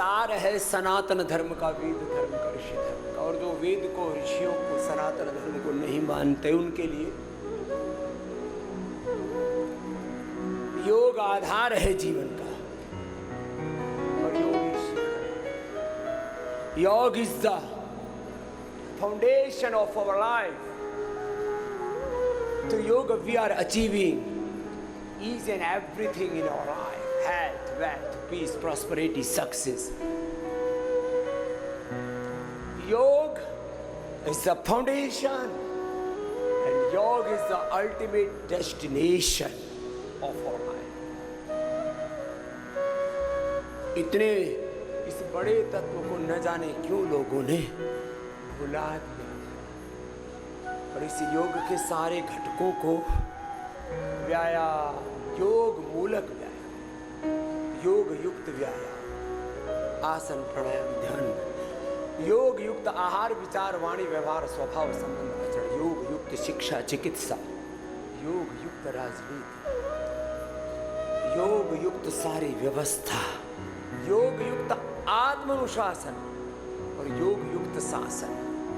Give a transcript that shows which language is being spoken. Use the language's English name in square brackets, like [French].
[Hindi] है सनातन धर्म का, वेद धर्म का, ऋषि धर्म का। और जो वेद को, ऋषियों को, सनातन धर्म को नहीं मानते उनके लिए योग आधार है जीवन का। [English] और yoga is the foundation of our life. तो yoga we are achieving each and everything in our life: health, wealth, peace, prosperity, success. Yoga is the foundation and yoga is the ultimate destination of our life. [Hindi] इतने इस बड़े तत्व को न जाने क्यों लोगों ने भुला दिया। और इस योग के सारे घटकों को व्यायाम, योग मूलक व्यायाम, योग युक्त व्यायाम, आसन, प्राणायाम, ध्यान, योग युक्त आहार, विचार, वाणी, व्यवहार, स्वभाव, संबंध, आचरण, योग युक्त शिक्षा, चिकित्सा, योग युक्त राजनीति, योग युक्त सारी व्यवस्था, योग युक्त आत्मानुशासन और योग युक्त शासन।